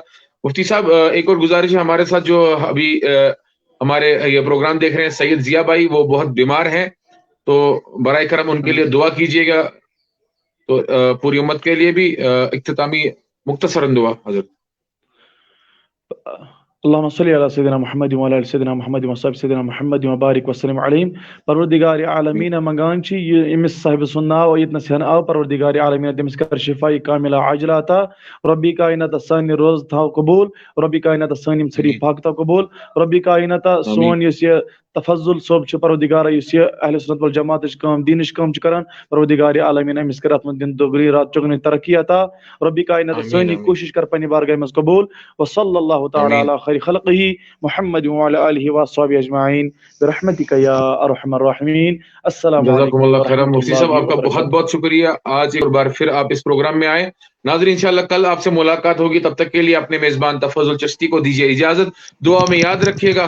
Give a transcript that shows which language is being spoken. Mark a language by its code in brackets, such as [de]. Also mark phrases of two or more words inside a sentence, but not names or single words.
[ur] مفتی صاحب ایک اور گزارش ہے، ہمارے ساتھ جو ابھی ہمارے یہ پروگرام دیکھ رہے ہیں سید ضیاء بھائی، وہ بہت بیمار ہیں، تو برائے کرم ان کے لیے دعا کیجیے گا، تو پوری امت کے لیے بھی اختتامی مختصراً دعا حضرت۔ [ar] اللہم صلی علی سیدنا محمد وعلی آل سیدنا محمد وصحب سیدنا محمد وبارک وسلم علیہم۔ [ks] پروردگار عالمین منگان چھ یمس صاحب سن ناو یتنس ہن آو، پروردگار عالمین تمس کر شفائی کاملہ عاجلہ عطا، ربی کائنات سانی روز تھاو قبول، ربی کائنات سانی ژھری پاک تھاو قبول، ربی کائنات سون یس یہ تفضل صوب چھ پروردگار یس یہ اہل سنت والجماعت کام دینش کام چھ کران، پروردگار عالمین امس کر اتمن دن دوگری رات چگنی ترقی عطا، ربی کائنات سانی کوشش کر پنی بارگاہ مز قبول، [ar] وصلی اللہ تعالی علی خیر خلقہ محمد وعلی آلہ وصحبہ اجمعین برحمتک یا ارحم الراحمین۔ [ks] السلام [ar] جزاکم علیکم اللہ خیر۔ ورحمۃ [ur] مفتی صاحب [ar] اللہ [ur] آپ کا بہت [ar] وبرکاتہ۔ [ur] بہت شکریہ، آج ایک بار پھر آپ اس پروگرام میں آئے۔ ناظرین انشاءاللہ کل آپ سے ملاقات ہوگی، تب تک کے لیے اپنے میزبان تفضل چشتی کو دیجیے اجازت، دعا میں یاد رکھیے گا۔